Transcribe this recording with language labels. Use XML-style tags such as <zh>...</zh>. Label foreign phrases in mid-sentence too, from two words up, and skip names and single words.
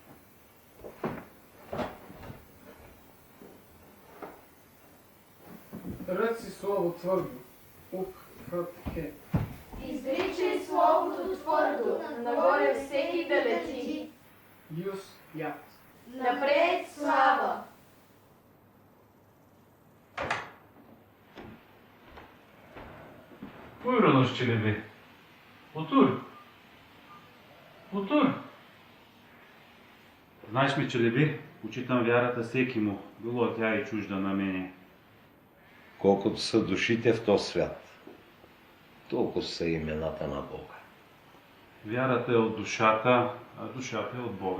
<bg>Ръци слово твърдо. Ук, хът, хе. Изричай словото твърдо, нагоре всеки да лети. Юс, ят. Напред слава.</bg> <tr>Buyurunuz Çelebi. Otur. Otur.</tr> <bg>Знаеш ми, Челеби, почитам вярата всеки му, било тя и чужда на мене. Колкото са душите в този свят, толкова са имената на Бога. Вярата е от душата, а душата е от Бога.</bg>